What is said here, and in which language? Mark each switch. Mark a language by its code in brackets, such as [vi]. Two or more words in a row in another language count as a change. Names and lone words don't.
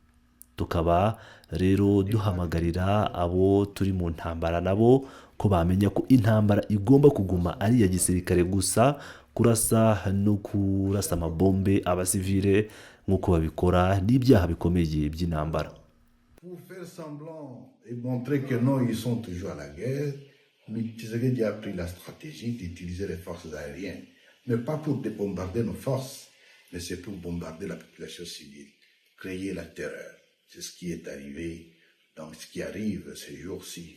[rw] Tukaba rero duhamagarira abo turi mu ntambara nabo ko bamenya ko intambara igomba kuguma ari iya gisirikare gusa. Kurasa no kurasa amabombe abasivile nk'uko babikora n'ibyaha bikomeye by'intambara. [fr] Pour faire semblant et montrer que non, ils sont toujours à la guerre, Tshisekedi a pris la stratégie d'utiliser les forces aériennes, mais pas pour bombarder nos forces, mais c'est pour bombarder la population civile, créer la terreur. C'est ce qui est arrivé, donc ce qui arrive ces jours-ci.